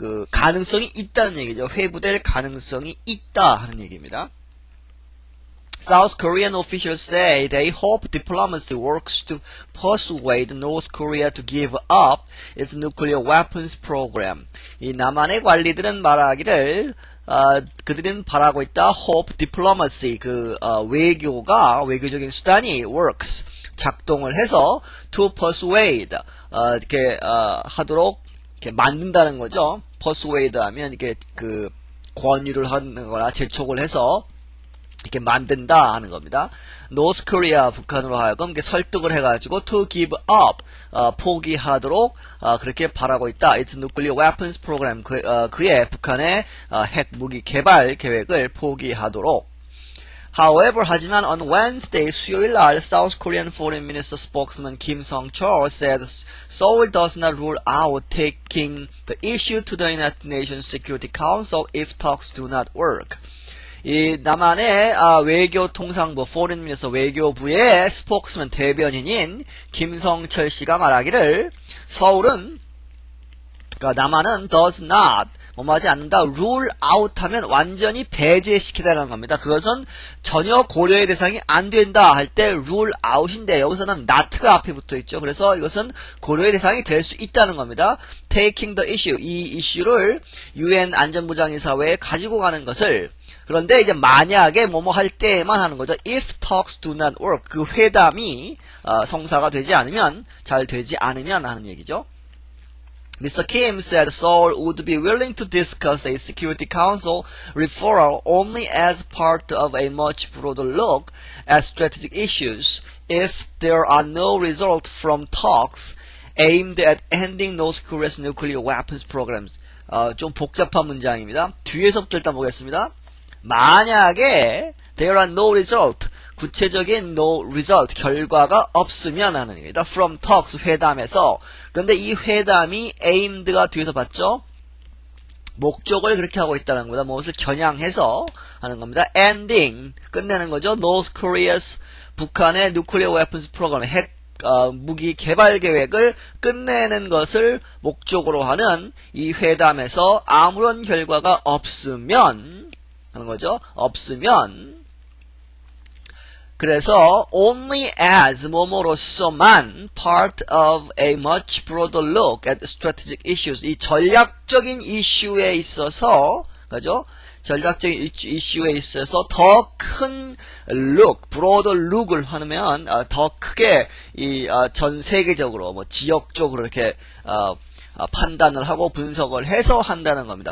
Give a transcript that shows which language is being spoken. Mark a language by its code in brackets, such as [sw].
[ko] 가능성이 있다는 얘기죠. 회부될 가능성이 있다 하는 얘기입니다. [en] South Korean officials say they hope diplomacy works to persuade North Korea to give up its nuclear weapons program. [ko] 이 남한의 관리들은 말하기를 그들은 바라고 있다. [en] hope diplomacy, [ko] 외교적인 수단이 works, 작동을 해서 [en] to persuade, [ko] 하도록 만든다는 거죠. persuade 하면 권유를 하는 거나 재촉을 해서 이렇게 만든다 하는 겁니다. North Korea, 북한으로 하여금 설득을 해가지고 [en] to give up, [ko] 포기하도록 그렇게 바라고 있다. [en] Its nuclear weapons program, [ko] 그의 북한의 핵 무기 개발 계획을 포기하도록. [en] However, 하지만 on Wednesday, [ko] 수요일 날 [en] South Korean Foreign Minister spokesman Kim Song-chol said Seoul does not rule out taking the issue to the United Nations Security Council if talks do not work. [ko] 이 남한의 외교통상부, [en] Foreign Minister [ko] 외교부의 스포크스맨 대변인인 김성철 씨가 말하기를 서울은, 남한은 [en] does not, [ko] 뭐하지 않는다, [en] rule out [ko] 하면 완전히 배제시키다는 겁니다. 그것은 전혀 고려의 대상이 안 된다 할 때 rule out인데 여기서는 not가 앞에 붙어 있죠. 그래서 이것은 고려의 대상이 될 수 있다는 겁니다. [en] taking the issue, [ko] 이 이슈를 UN 안전보장이사회에 가지고 가는 것을, 그런데 이제 만약에 뭐뭐 할 때만 하는 거죠. [en] If talks do not work, [ko] 그 회담이 성사가 되지 않으면, 잘 되지 않으면 하는 얘기죠. [en] Mr. Kim said Seoul would be willing to discuss a Security Council referral only as part of a much broader look at strategic issues if there are no results from talks aimed at ending North Korea's nuclear weapons programs. [ko] 좀 복잡한 문장입니다. 뒤에서부터 일단 보겠습니다. 만약에 [en] there are no result, [ko] 구체적인 [en] no result, [ko] 결과가 없으면 하는 얘기입니다. [en] From talks, [ko] 회담에서. 근데 이 회담이 aimed가 뒤에서 봤죠? 목적을 그렇게 하고 있다는 겁니다. 무엇을 겨냥해서 하는 겁니다. ending, 끝내는 거죠. North Korea's, 북한의 [en] nuclear weapons program, [ko] 핵 무기 개발 계획을 끝내는 것을 목적으로 하는 이 회담에서 아무런 결과가 없으면 하는 거죠. [en] 없으면, 그래서 only as 뭐뭐로서만 part of a much broader look at strategic issues, [ko] 이 전략적인 이슈에 있어서 그죠? 전략적인 이슈에 있어서 더 큰 [en] broader look [ko] 을 하면 더 크게 전 세계적으로 뭐 지역적으로 이렇게 판단을 하고 분석을 해서 한다는 겁니다.